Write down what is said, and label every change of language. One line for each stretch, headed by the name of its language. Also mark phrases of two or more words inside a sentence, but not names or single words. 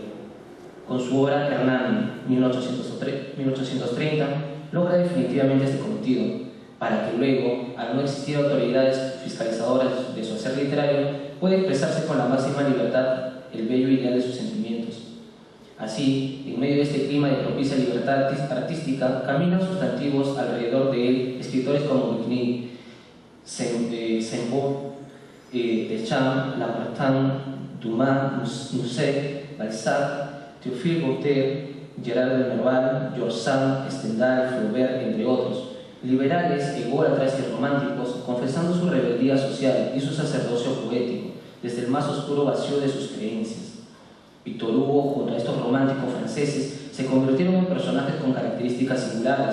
Spanish: Con su obra Hernán, 1830, logra definitivamente este cometido, para que luego, al no existir autoridades fiscalizadoras de su hacer literario, pueda expresarse con la máxima libertad el bello ideal de sus sentimientos. Así, en medio de este clima de propicia libertad artística, caminan sustantivos alrededor de él escritores como Vigny, Saint-Beuve, Deschamps, Lamartine, Dumas, Musset, Balzac, Théophile Gautier, Gerard de Nerval, George Sand, Stendhal, Flaubert, entre otros, liberales, ególatras y románticos, confesando su rebeldía social y su sacerdocio poético, desde el más oscuro vacío de sus creencias. Víctor Hugo, junto a estos románticos franceses, se convirtieron en personajes con características singulares.